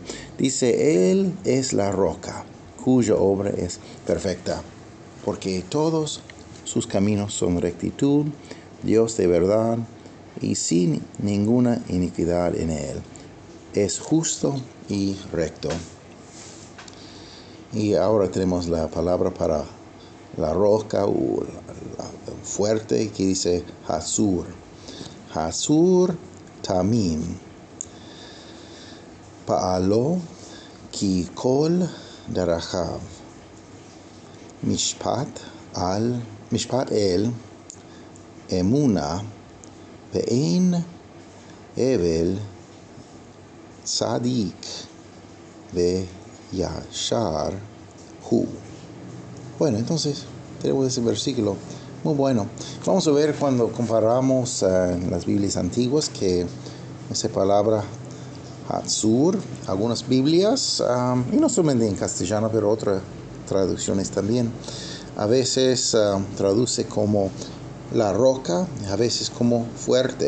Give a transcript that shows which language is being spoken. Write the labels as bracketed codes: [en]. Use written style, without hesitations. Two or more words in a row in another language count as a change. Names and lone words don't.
[es] Dice, Él es la roca, cuya obra es perfecta, porque todos sus caminos son rectitud, Dios de verdad, y sin ninguna iniquidad en Él. Es justo y recto. Y ahora tenemos la palabra para la roca o la fuerte, que dice Hasur. [he] הצור תמים פעלו כי כל דרכיו. משפט אל אמונה ואין עול צדיק וישר הוא. [es] Bueno, entonces tenemos ese versículo muy bueno. Vamos a ver cuando comparamos en las Biblias antiguas que esa palabra Hatzur, algunas Biblias, y no solamente en castellano, pero otras traducciones también, a veces traduce como la roca, a veces como fuerte.